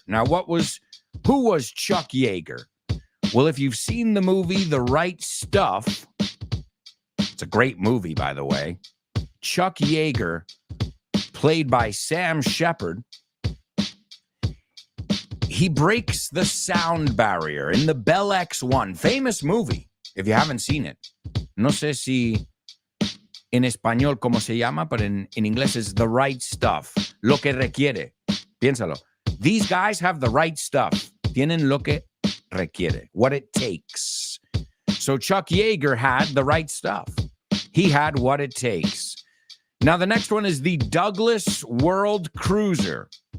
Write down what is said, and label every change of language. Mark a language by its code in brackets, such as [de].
[en] Now, who was Chuck Yeager? Well, if you've seen the movie The Right Stuff, it's a great movie, by the way. Chuck Yeager, played by Sam Shepard, he breaks the sound barrier in the Bell X1, famous movie, if you haven't seen it. [es] No sé si en español cómo se llama, [en] but in inglés is The Right Stuff. [es] Lo que requiere. Piénsalo. [en] These guys have the right stuff. [es] Tienen lo que requiere. [en] What it takes. So Chuck Yeager had the right stuff. He had what it takes. Now the next one is the Douglas World Cruiser.